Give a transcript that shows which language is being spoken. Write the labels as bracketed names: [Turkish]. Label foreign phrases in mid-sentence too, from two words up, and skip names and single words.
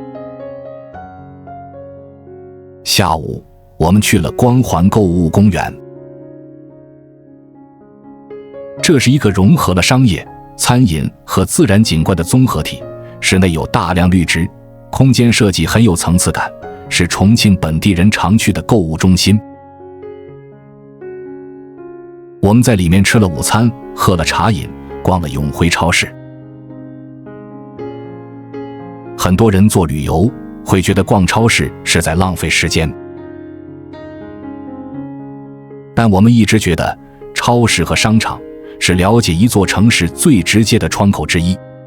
[Chinese] 下午，我們去了光環購物公園。這是一個融合了商業、餐飲和自然景觀的綜合體，室內有大量綠植，空間設計很有層次感，是重慶本地人常去的購物中心。我們在裡面吃了午餐，喝了茶飲，逛了永辉超市。很多人做旅遊會覺得逛超市是在浪費時間，但我們一直覺得超市和商場是了解一座城市最直接的窗口之一。